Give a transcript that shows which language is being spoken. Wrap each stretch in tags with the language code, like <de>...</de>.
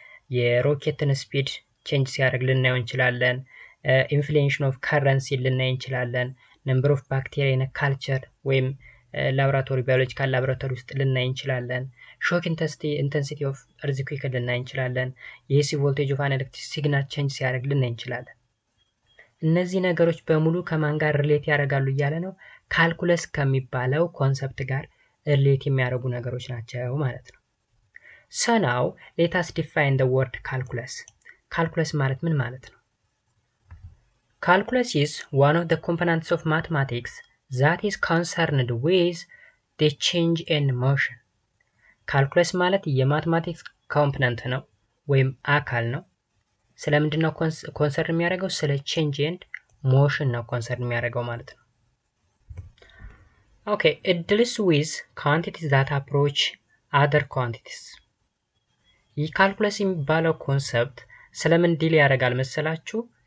<am>የሮኬትን ስፒድ ቼንጅ ሲያደርግ ልናየው እንችላለን።</am> <en>ኢንፍሌሽን ኦፍ ከረንሲ</en> <am>ልናይ እንችላለን።</am> <en>ነምበር ኦፍ ባክቴሪያ ኢን ካልቸር</en> <am>ወይም ላብራቶሪ ባዮሎጂካል ላብራቶሪ ውስጥ ልናይ እንችላለን።</am> <en>ሾክ ኢንተንሲቲ ኦፍ እርዝኩዌክ</en> <am>ልናይ እንችላለን። የኤሲ ቮልቴጅ ኦፍ አን ኤሌክትሪክ ሲግናል ቼንጅ ሲያደርግ ልናይ እንችላለን። እነዚህ ነገሮች በሙሉ ከማን ጋር ሪሌት ያደርጋሉ እያለ ነው? ካልኩለስ ከሚባለው ኮንሰፕት ጋር ሪሌት የሚያደርጉ ነገሮች ናቸው ማለት ነው።</am> <en>So now let us define the word calculus.</en> <am>ካልኩለስ ማለት ምን ማለት ነው?</am> <en>Calculus is one of the components of mathematics that is concerned with the change in motion.</en> <am>ካልኩለስ ማለት የማትማቲክስ ኮምፖነንት ነው ወይም አካል ነው። ስለምንድን ነው ኮንሰርን የሚያደርገው? ስለ ቼንጅ ኤንድ ሞሽን ነው ኮንሰርን የሚያደርገው ማለት ነው። ኦኬ</am> <en>it deals with quantities that approach other quantities።</en> <am>ይህ ካልኩለስ የሚባለው ኮንሰፕት ስለምን ዲል ያደርጋል መሰላችሁ?</am>